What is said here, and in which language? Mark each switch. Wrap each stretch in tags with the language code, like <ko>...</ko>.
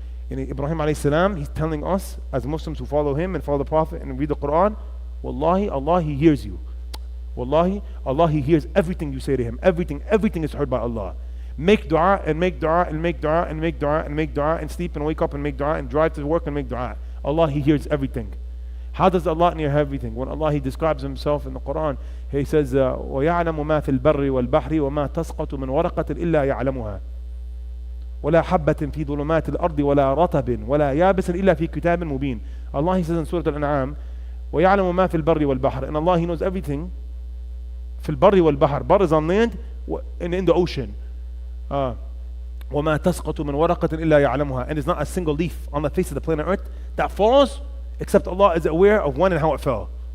<en>In Ibrahim alayhi salam, he's telling us as Muslims who follow him and follow the Prophet and read the Quran, Wallahi, Allah, he hears you. Wallahi, Allah, he hears everything you say to him. Everything is heard by Allah. Make dua and make dua and make dua and make dua and make dua and sleep and wake up and make dua and drive to work and make dua. Allah, he hears everything. How does Allah hear everything? When Allah, he describes himself in the Quran, he says,</en> <ar>وَيَعْلَمُ مَا فِي الْبَرِّ وَالْبَحْرِ وَمَا تَسْقَطُ مِنْ وَرَقَةٍ إِلَّا يَعْلَمُهَا وَلَا حَبَّةٍ فِي ظُلُمَاتِ الْأَرْضِ وَلَا رَطَبٍ وَلَا يَابِسٍ إِلَّا فِي كِتَابٍ مُبِينٍ.</ar> <en>Allah, he says in Surah Al-An'am,</en> <ar>وَيَعْلَمُ مَا فِي الْبَرِّ وَالْبَحْرِ.</ar> <en>And Allah, he knows everything.</en> <ar>فِي الْبَرِّ وَالْبَحْرِ.</ar> <en>Bar is on land and in the ocean.</en> <ar>وَمَا تَسْقَطُ مِنْ وَرَقَةٍ إِلَّا يَعْلَمُهَا.</ar> <en>And there's not a single leaf on the face of the planet Earth that falls except Allah is aware of when and how it fell.</en>